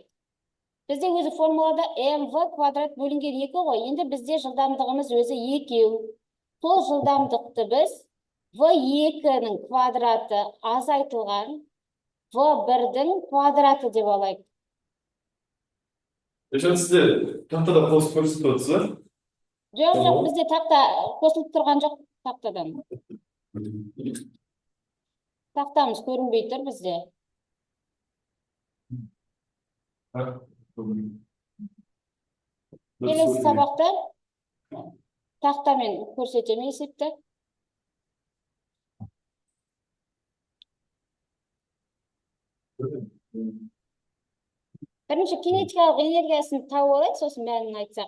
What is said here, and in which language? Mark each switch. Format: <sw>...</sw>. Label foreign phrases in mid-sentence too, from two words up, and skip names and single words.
<kk>Бізде өзі формулада mv квадрат бөлінген 2 ғой. Енді бізде жылдамдығымыз өзі 2. Сол жылдамдықты біз V2-ның квадраты азайтылған V1-дің квадраты деп алайық.</kk> <ky>Ошо сизде тактада косуп көрсөтүп атасызбы? Жок, жок, Tamam. бизде такта косулуп турган жок тактадан. Тактамыз көрүнбөй тур бизде.</ky> <kk>Келесі сабақта тақтамен көрсетем есепті. Бірінші кинетикалық энергиясын тауып алайық, сосын бәрін айтсақ.</kk>